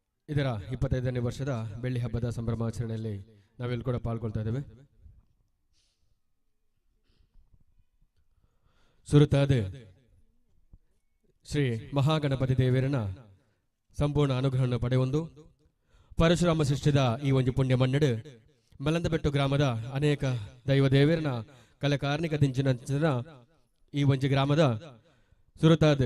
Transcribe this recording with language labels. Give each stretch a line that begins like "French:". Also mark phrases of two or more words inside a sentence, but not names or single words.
Kannada: ಇದರ 25ನೇ ವರ್ಷದ ಬೆಳ್ಳಿ ಹಬ್ಬದ ಸಂಭ್ರಮಾಚರಣೆಯಲ್ಲಿ ನಾವೆಲ್ಲರೂ ಕೂಡ ಪಾಲ್ಗೊಳ್ತಾ ಇದ್ದೇವೆ.
Tulu: ಸುರುತಾದ ಶ್ರೀ ಮಹಾಗಣಪತಿ ದೇವರನ ಸಂಪೂರ್ಣ ಅನುಗ್ರಹವನ್ನು ಪಡೆಯೊಂದು ಪರಶುರಾಮ ಸೃಷ್ಟಿದ ಈ ಒಂದು ಪುಣ್ಯ ಮನ್ನಡು ಮಲಂದಬೆಟ್ಟು ಗ್ರಾಮದ ಅನೇಕ ದೈವ ದೇವರನ ಕಲಕಾರ್ಣಿಕ ದಿಂಚಿನ ಈ ಒಂದು ಗ್ರಾಮದ ಸುರುತಾದ